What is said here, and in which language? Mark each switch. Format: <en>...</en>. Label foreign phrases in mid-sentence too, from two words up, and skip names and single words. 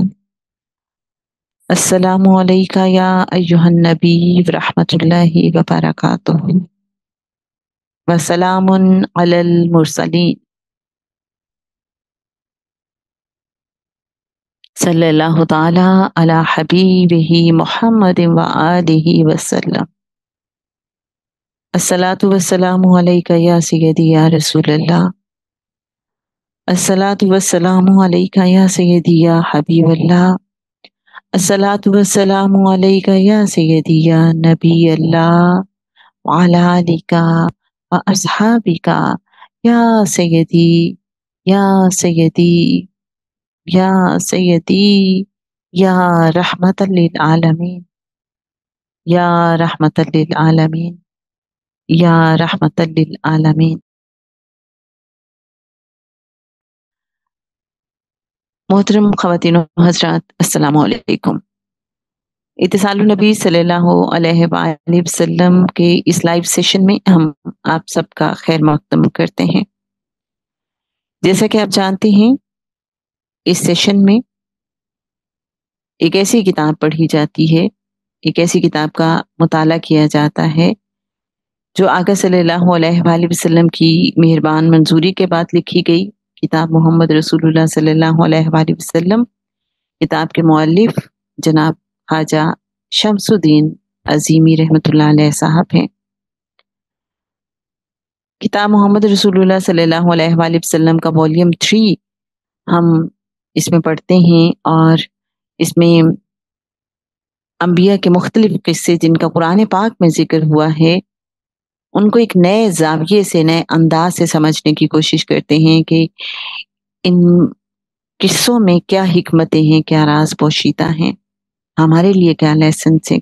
<ar>السلام عليك يا أيها النبي ورحمة الله وبركاته وسلام على المرسلين صلى الله تعالى على حبيبه محمد وآله وسلم. الصلاة والسلام عليك يا سيدي يا رسول الله. الصلاة والسلام عليك يا سيدي يا حبيب الله. الصلاة والسلام عليك يا سيدي يا نبي الله وعلى آلك وأصحابك يا سيدي يا سيدي يا سيدي يا رحمة للعالمين يا رحمة للعالمين يا رحمة للعالمين या रहमतल लिल आलमीन या रहमतल लिल आलमीन।</ar> <ur>محترم خواتین و حضرات,</ur> <ar>السلام عليكم.</ar> <ur>اتصال النبی</ur> <ar>صلى الله عليه وسلم</ar> <ur>کے اس</ur> <en>live session</en> <ur>میں ہم آپ سب کا خیر مقدم کرتے ہیں. جیسا کہ آپ جانتے ہیں، اس سیشن میں ایک ایسی کتاب پڑھی جاتی ہے، ایک ایسی کتاب کا مطالعہ کیا جاتا ہے جو آقا</ur> <ar>صلى الله عليه وسلم</ar> <ur>کی مہربان منظوری کے بعد لکھی گئی کتاب محمد رسول اللہ</ur> <ar>صلى الله عليه وسلم.</ar> <ur>کتاب کے مؤلف جناب خواجہ شمس الدین عظیمی</ur> <ar>رحمة الله عليه</ar> <ur>صاحب ہیں. کتاب محمد رسول اللہ</ur> <ar>صلى الله عليه وسلم</ar> <ur>کا والیوم 3 ہم اس میں پڑھتے ہیں اور اس میں انبیاء کے مختلف قصے جن کا قرآن پاک میں ذکر ہوا ہے، ان کو ایک نئے زاویے سے، نئے انداز سے سمجھنے کی کوشش کرتے ہیں کہ ان قصوں میں کیا حکمتیں ہیں، کیا راز پوشیدہ ہیں، ہمارے لیے کیا لیسن ہے.</ur>